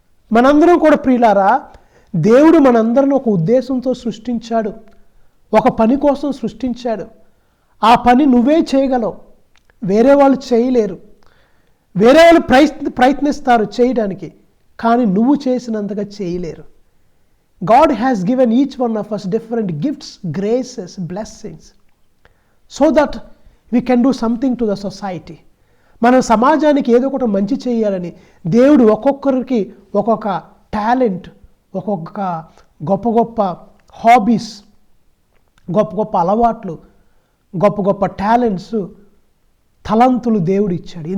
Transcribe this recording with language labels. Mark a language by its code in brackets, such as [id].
[te] మనందరం కూడా ప్రియులారా, దేవుడు మనందరిని ఒక ఉద్దేశంతో సృష్టించాడు, ఒక పని కోసం సృష్టించాడు. ఆ పని నువ్వే చేయగలవు, వేరే వాళ్ళు చేయలేరు. వేరే వాళ్ళు ప్రయత్నిస్తారు చేయడానికి, కానీ నువ్వు చేసినంతగా చేయలేరు. [en] God has given each one of us different gifts, graces, blessings, so that we can do something to the society. [te] మనం సమాజానికి ఏదో ఒకటి మంచి చేయాలని దేవుడు ఒక్కొక్కరికి ఒక్కొక్క టాలెంట్, ఒక్కొక్క గొప్ప గొప్ప హాబీస్, గొప్ప గొప్ప అలవాట్లు, గొప్ప గొప్ప టాలెంట్స్, తలంతులు దేవుడు ఇచ్చాడు.